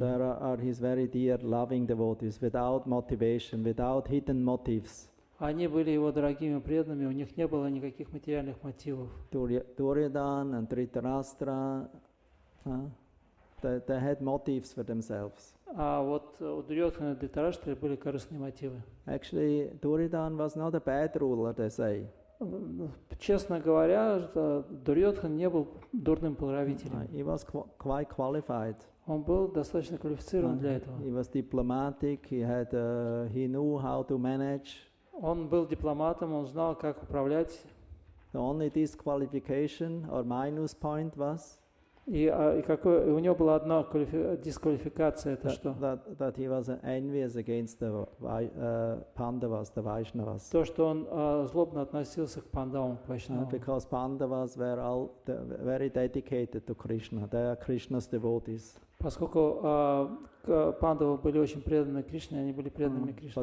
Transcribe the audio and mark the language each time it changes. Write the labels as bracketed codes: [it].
[en] There are his very dear, loving devotees, without motivation, without hidden motives. [ru] Они были его дорогими преданными, у них не было никаких материальных мотивов. [en] Duryodhana and Dhritarashtra, they had motives for themselves. [ru] А вот у Дурьодхана и Дритараштры были корыстные мотивы. [en] Actually, Duryodhana was not a bad ruler, they say. [ru] Честно говоря, Дурьодхан не был дурным правителем. [en] He was quite qualified. [ru] Он был достаточно квалифицирован для этого. [en] He was diplomatic. He knew how to manage. [ru] Он был дипломатом, он знал, как управлять. [en] The only disqualification or minus point was [ru] И у него была одна дисквалификация, это что? [en] that he was envious against the Pandavas, the Vaishnavas. [ru] То, что он злобно относился к пандавам, к вайшнавам. [en] Because Pandavas were all very dedicated to Krishna. They are Krishna's devotees. [ru] Поскольку пандавы были очень преданы Кришне, они были преданными Кришне.